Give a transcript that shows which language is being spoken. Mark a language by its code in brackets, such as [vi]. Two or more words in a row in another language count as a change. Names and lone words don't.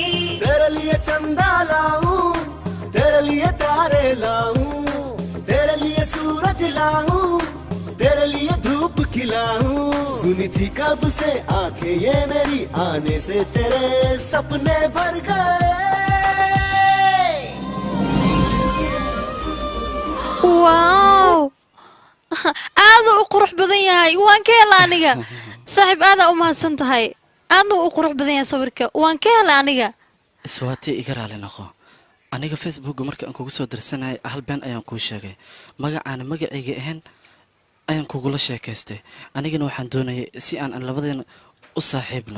[hi] तेरे लिए चंदा लाऊं तेरे लिए तारे लाऊं तेरे लिए सूरज लाऊं तेरे लिए धूप खिलाऊं सुनी थी कब से आंखें ये मेरी आने से तेरे सपने भर गए [so] waaw aada u qurux badan yahay waan ka helay aniga saaxiib aada u mahadsan tahay aadna u qurux badan yahay sawirka waan ka helay aniga iswaatee iga raali noqo aniga facebookga marka aan kugu soo dirsanayay hal been ayaan kuu sheegay magacaana magacayga ahayn ayaan kugula sheekaystay anigana waxaan doonayay si aan labadeena u saaxiibno